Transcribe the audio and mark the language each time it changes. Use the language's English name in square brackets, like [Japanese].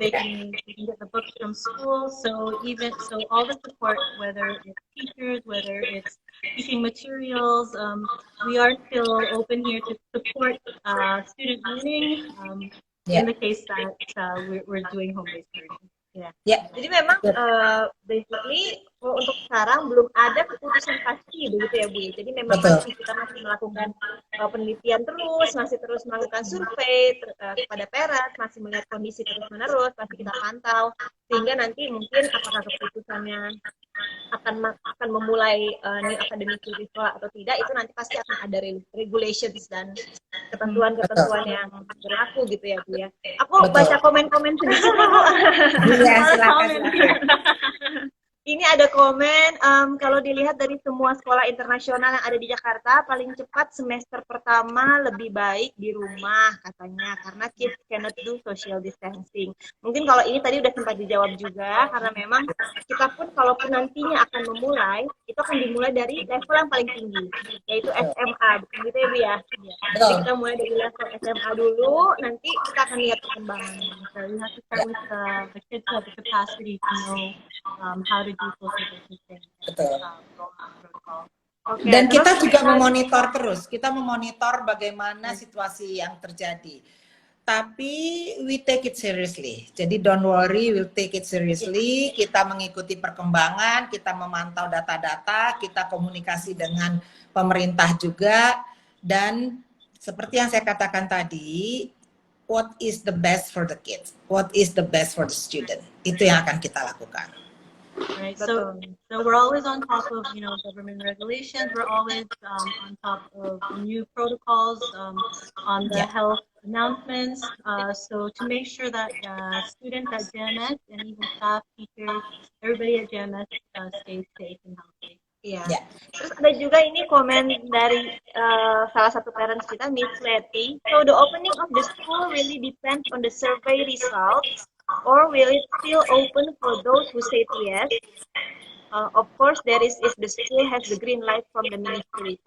[English] They can get the books from school. So all the support, whether it's teachers, whether it's teaching materials, we are still open here to support student learning in the case that we're doing home-based learning. Yeah. [Indonesian] Jadi memang basically untuk sekarang belum ada keputusan pasti begitu ya Bu. Jadi memang kita masih melakukan penelitian masih terus melakukan survei kepada parents, masih melihat kondisi terus-menerus, masih kita pantau sehingga nanti mungkin apakah keputusannya akan memulai [English] new academic year [Indonesian] di sekolah atau tidak, itu nanti pasti akan ada regulations dan ketentuan-ketentuan yang berlaku gitu ya Bu ya. Aku baca komen-komen sedikit nih Bu. Iya, silakan. Ini ada komen, kalau dilihat dari semua sekolah internasional yang ada di Jakarta, paling cepat semester pertama lebih baik di rumah katanya, karena [English] kids cannot do social distancing. [Indonesian] Mungkin kalau ini tadi udah sempat dijawab juga, karena memang kita pun kalaupun nantinya akan memulai, itu akan dimulai dari level yang paling tinggi, yaitu SMA, bukan gitu ya Bu ya? Jadi kita mulai dari level SMA dulu, nanti kita akan lihat perkembangannya. [English] So you have to start with the kids who have the capacity to know how to do social distancing. [Indonesian] Betul. [English] Protocol. Oke, [Indonesian] Dan terus kita juga memonitor terus, kita memonitor bagaimana situasi yang terjadi. [English] Tapi we take it seriously. Jadi don't worry, we'll take it seriously. [Indonesian] Kita mengikuti perkembangan, kita memantau data-data, kita komunikasi dengan pemerintah juga. Dan seperti yang saya katakan tadi, [English] what is the best for the kids? What is the best for the student? [Indonesian] Itu yang akan kita lakukan. [English] Right. So we're always on top of, you know, government regulations. We're always on top of new protocols, on the health announcements. So to make sure that students at JMS and even staff, teachers, everybody at JMS stays safe and healthy. [Indonesian] Iya. Ya. Terus ada juga ini komen dari salah satu parents kita, Miss Letty. [English] So the opening of the school really depends on the survey results, or will it still open for those who say yes? Of course, there is if the school has the green light from the ministry.